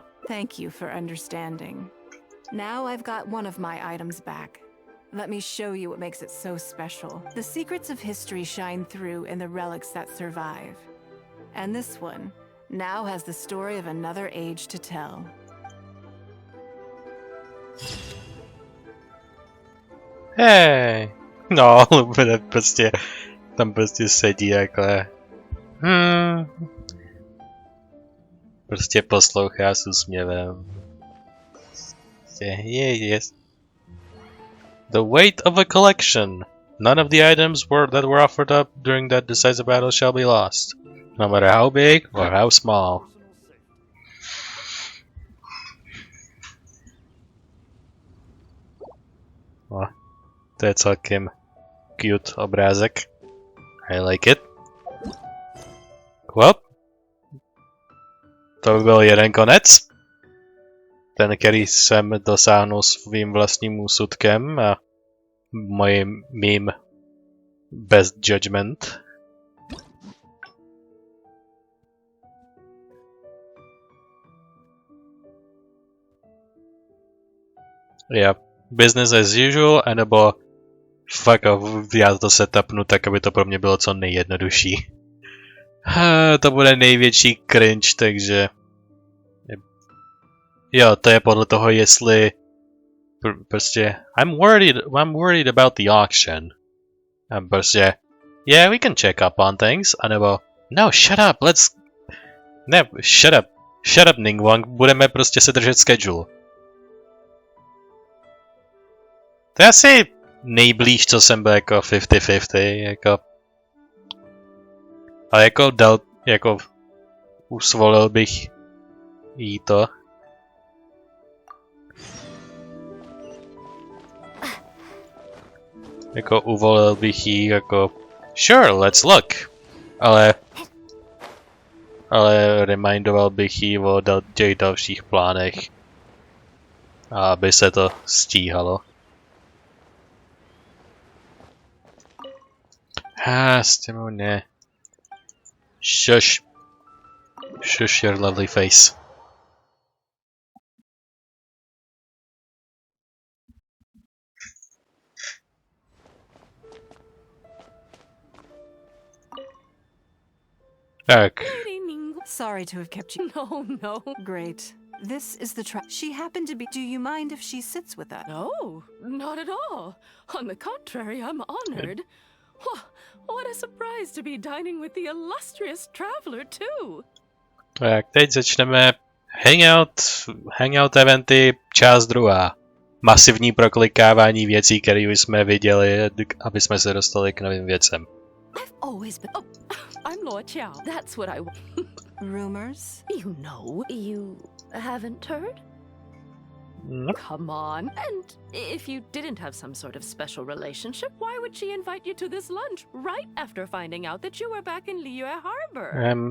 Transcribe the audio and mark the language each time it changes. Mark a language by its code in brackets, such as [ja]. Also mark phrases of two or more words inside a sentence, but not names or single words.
[en] Thank you for understanding. Now I've got one of my items back. Let me show you what makes it so special. The secrets of history shine through in the relics that survive. And this one now has the story of another age to tell. [cs] Hej! No, prostě, tam prostě sedí takhle. Prostě poslouchá s úsměvem. [en] Yes. The weight of a collection. None of the items that were offered up during that decisive battle shall be lost, no matter how big or how small. [cs] To je celkem cute obrázek. [en] I like it. Well, [cs] to by byl jeden konec. Ten, který jsem dosáhnul svým vlastním úsudkem a mým [en] best judgment. Yeah, business as usual, [cs] anebo [en] fuck off, [cs] já to setupnu tak, aby to pro mě bylo co nejjednodušší. To bude největší cringe, takže... Jo, to je podle toho, jestli... Prostě... [en] I'm worried about the auction. [cs] A prostě... [en] Yeah, we can check up on things. [cs] A nebo... No, [en] shut up, let's... Ne, shut up, [cs] Ningguang, budeme prostě se držet schedule. To je asi nejblíž, co jsem byl jako 50-50, jako... A jako usvolil bych jí to. Jako uvolil bych jí jako [en] sure, let's look. [cs] Ale remindoval bych jí o těch dalších plánech. Aby se to stíhalo. S těmou ne. [en] Shush. Shush your lovely face. [cs] Tak. [en] Sorry to have kept you. No. Great. This is the she happened to be. Do you mind if she sits with us? No, not at all. On the contrary, I'm honored. What a surprise to be dining with the illustrious traveler, too. [cs] Tak, teď začneme hangout eventy, část druhá. Masivní proklikávání věcí, které už jsme viděli, aby jsme se dostali k novým věcem. [en] I've always been... Oh, I'm Lord Xiao. That's what I... Rumors? You know, you haven't heard? Nope. Come on. And if you didn't have some sort of special relationship, why would she invite you to this lunch right after finding out that you were back in Liyue Harbor?